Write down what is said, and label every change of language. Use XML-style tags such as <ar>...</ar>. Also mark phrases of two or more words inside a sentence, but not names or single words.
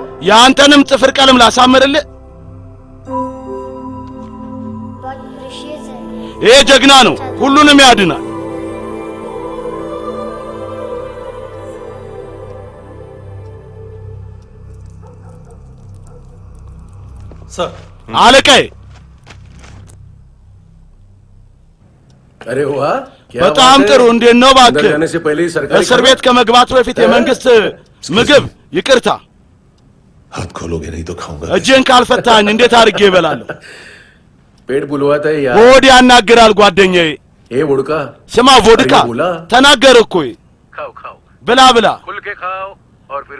<am>ያንተንም ጥፍር ቀለም ላሳምርልህ።</am> <hi>बहुत प्रीशियस है।</hi> <am>ይሄ ጀግና ነው፣ ሁሉንም ያድናል።</am> <hi>सर</hi> <am>አለቃዬ</am> <hi>अरे वाह क्या</hi> <am>በጣም ጥሩ። እንዴት ነው እባክህ?</am> <hi>जाने से पहले ही सरकारी</hi> <am>እስር ቤት ከመግባት በፊት የመንግስት ምግብ ይቅርታ፣</am> <hi>हाथ खोलोगे नहीं तो खाऊंगा।</hi> <am>እጄን ካልፈታኝ እንዴት አድርጌ እበላለሁ?</am> <hi>पेट बुलवाता है यार।</hi> <am>ሆድ ያናግራል ጓደኛዬ።</am> <hi>ए वोडका</hi> <am>ስማ ቮድካ ተናገር እኮ</am> <hi>खाओ खाओ,</hi> <am>ብላ ብላ</am> <hi>खुल के खाओ और फिर</hi>